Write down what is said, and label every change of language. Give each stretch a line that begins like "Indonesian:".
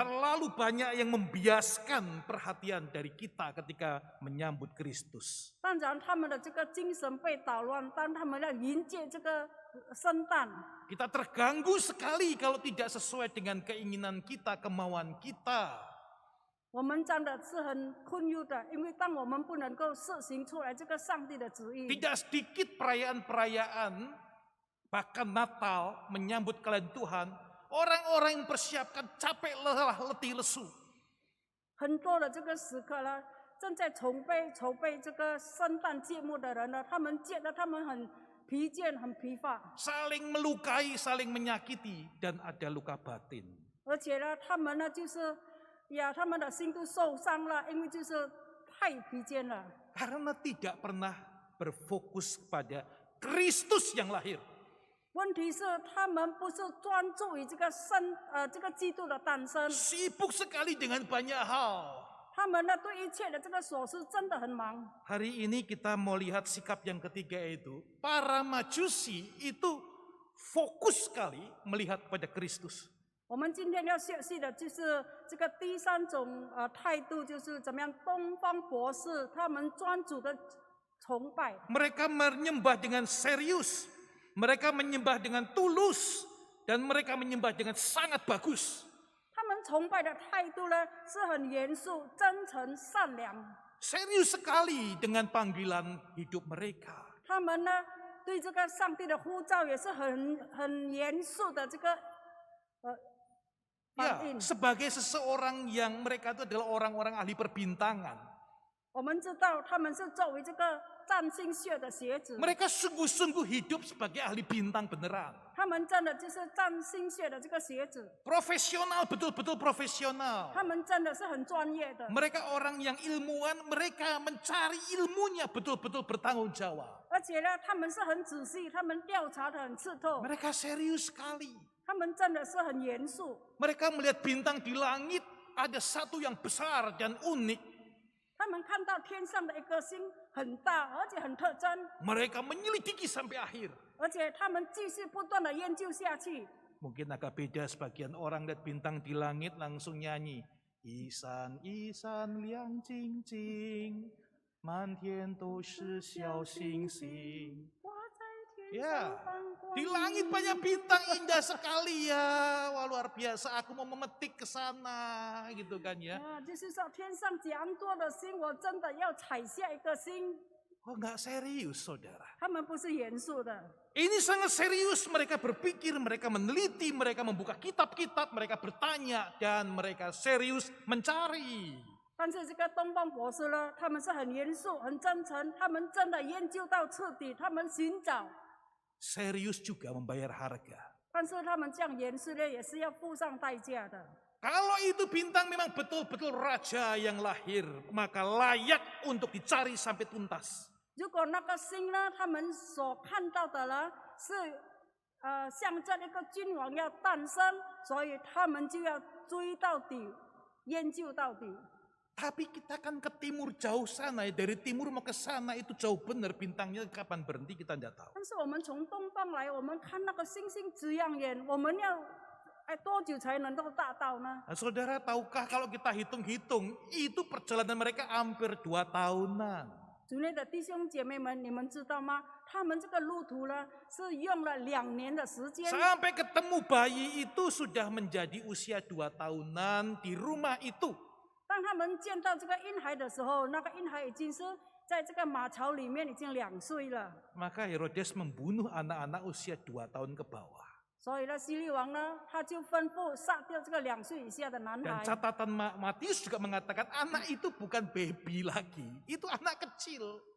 Indonesian: Terlalu banyak yang membiaskan perhatian dari kita ketika menyambut Kristus.
Chinese: 当然，他们的这个精神被捣乱，当他们要迎接这个圣诞，
Indonesian: Kita terganggu sekali kalau tidak sesuai dengan keinginan kita, kemauan kita.
Chinese: 我们真的是很困忧的，因为当我们不能够实行出来这个上帝的旨意，
Indonesian: Tidak sedikit perayaan-perayaan, bahkan Natal menyambut kalian Tuhan, orang-orang yang persiapkan capek, lelah, letih, lesu.
Chinese: 很多的这个时刻呢，正在筹备这个圣诞节目的人呢，他们觉得他们很疲倦、很疲乏，
Indonesian: Saling melukai, saling menyakiti, dan ada luka batin.
Chinese: 而且呢，他们呢就是呀，他们的心都受伤了，因为就是太疲倦了。
Indonesian: Karena tidak pernah berfokus pada Kristus yang lahir.
Chinese: 问题是他们不是专注于这个基督的诞生，
Indonesian: Sibuk sekali dengan banyak hal.
Chinese: 他们呢对一切的这个琐事真的很忙。
Indonesian: Hari ini kita mau lihat sikap yang ketiga itu. Para Majusi itu fokus sekali melihat pada Kristus.
Chinese: 我们今天要学习的就是这个第3种态度，就是怎么样东方博士他们专注的崇拜。
Indonesian: Mereka menyembah dengan serius. Mereka menyembah dengan tulus. Dan mereka menyembah dengan sangat bagus.
Chinese: 他们崇拜的态度呢是很严肃、真诚、善良。
Indonesian: Serius sekali dengan panggilan hidup mereka.
Chinese: 他们呢对这个上帝的呼召也是很严肃的这个
Indonesian: Ya,
Chinese: 反应。
Indonesian: sebagai seseorang yang mereka itu adalah orang-orang ahli perbintangan.
Chinese: 我们知道他们是作为这个占星学的学者，
Indonesian: Mereka sungguh-sungguh hidup sebagai ahli bintang beneran.
Chinese: 他们真的就是占星学的这个学者，
Indonesian: Profesional, betul-betul profesional.
Chinese: 他们真的是很专业的，
Indonesian: Mereka orang yang ilmuwan, mereka mencari ilmunya betul-betul bertanggung jawab.
Chinese: 而且呢，他们是很仔细，他们调查的很刺透，
Indonesian: Mereka serius sekali.
Chinese: 他们真的是很严肃。
Indonesian: Mereka melihat bintang di langit, ada satu yang besar dan unik.
Chinese: 他们看到天上的一颗星很大，而且很特征，
Indonesian: Mereka menyelidiki sampai akhir.
Chinese: 而且他们继续不断的研究下去。
Indonesian: Mungkin agak beda sebagian orang lihat bintang di langit langsung nyanyi.
Chinese: Isan, isan, liang jing jing, 满天都是小星星。我在天上
Indonesian: Ya,
Chinese: 放光
Indonesian: di langit banyak bintang indah sekali ya. Wah luar biasa, aku mau memetik ke sana gitu kan ya.
Chinese: 啊，就是说天上这样多的星，我真的要采下一个星。
Indonesian: Kok nggak serius saudara?
Chinese: 他们不是严肃的，
Indonesian: Ini sangat serius, mereka berpikir, mereka meneliti, mereka membuka kitab-kitab, mereka bertanya, dan mereka serius mencari.
Chinese: 但是这个东方博士呢，他们是很严肃、很真诚，他们真的研究到彻底，他们寻找。
Indonesian: Serius juga membayar harga.
Chinese: 但是他们这样严肃呢，也是要付上代价的。
Indonesian: Kalau itu bintang memang betul-betul raja yang lahir, maka layak untuk dicari sampai tuntas.
Chinese: 如果那个星呢，他们所看到的呢，是象征一个君王要诞生，所以他们就要追到底，研究到底。
Indonesian: Tapi kita kan ke timur jauh sana, ya. Dari timur mau ke sana itu jauh benar, bintangnya kapan berhenti kita tidak tahu.
Chinese: 但是我们从东方来，我们看那个星星这样远，我们要多久才能够达到呢？
Indonesian: Nah, saudara tahukah kalau kita hitung-hitung, itu perjalanan mereka hampir 2 tahunan.
Chinese: 主内的弟兄姐妹们，你们知道吗？他们这个路途呢，是用了2年的时间。
Indonesian: Sampai ketemu bayi itu sudah menjadi usia 2 tahunan di rumah itu.
Chinese: 当他们见到这个婴孩的时候，那个婴孩已经是在这个马槽里面已经2岁了。
Indonesian: Maka Herodes membunuh anak-anak usia 2 tahun ke bawah.
Chinese: 所以呢，希律王呢，他就吩咐杀掉这个2岁以下的男
Indonesian: Dan catatan Matius juga mengatakan anak itu bukan baby lagi, itu anak kecil.